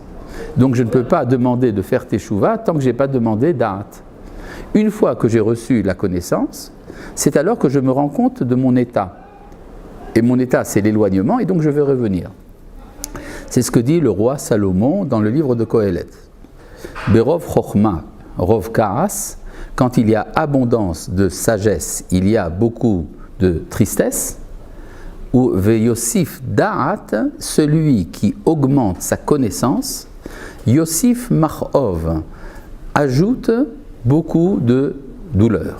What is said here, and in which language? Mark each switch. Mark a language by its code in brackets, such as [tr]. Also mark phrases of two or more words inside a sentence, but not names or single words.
[fr] Donc, je ne peux pas demander de faire teshuva tant que je n'ai pas demandé da'at. Une fois que j'ai reçu la connaissance, c'est alors que je me rends compte de mon état. Et mon état, c'est l'éloignement, et donc je vais revenir. C'est ce que dit le roi Salomon dans le livre de Kohelet. [he] ברוב חכמה, רוב כעס, [fr] quand il y a abondance de sagesse, il y a beaucoup de tristesse. [he] ויוסיף דעת, [fr] celui qui augmente sa connaissance, [he] יוסיף מכאוב, [fr] ajoute beaucoup de douleur.